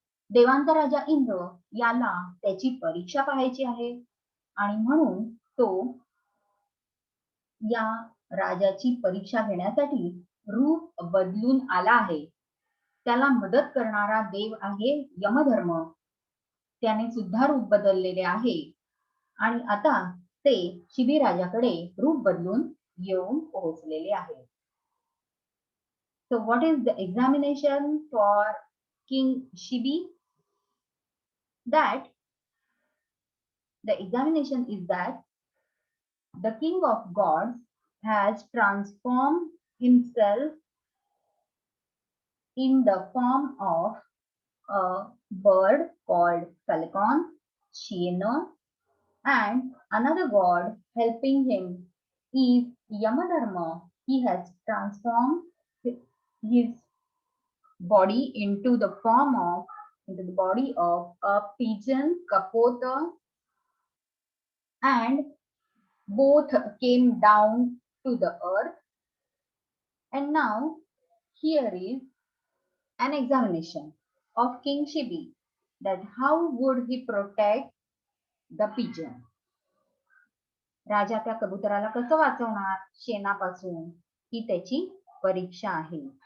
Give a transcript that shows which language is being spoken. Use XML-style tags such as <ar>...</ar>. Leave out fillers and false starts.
<mr>देवांचा राजा इंद्र याला त्याची परीक्षा पाहायची आहे आणि म्हणून तो या राजाची परीक्षा घेण्यासाठी रूप बदलून आला आहे. त्याला मदत करणारा देव आहे यमधर्म. त्याने सुद्धा रूप बदललेले आहे आणि आता ते शिबी राजाकडे रूप बदलून येऊन पोहोचलेले आहे.</mr> <en>So what is the examination for King Shibi? That the examination is that the king of gods has transformed himself in the form of a bird called falcon, Shena, and another god helping him is Yamadharma. He has transformed his body into the body of a pigeon, kapota, and both came down to the earth. And now here is an examination of King Shibi, that how would he protect the pigeon.</en> <mr>राजा त्या कबुतराला कसं वाचवणार शेणापासून ही त्याची परीक्षा आहे.</mr>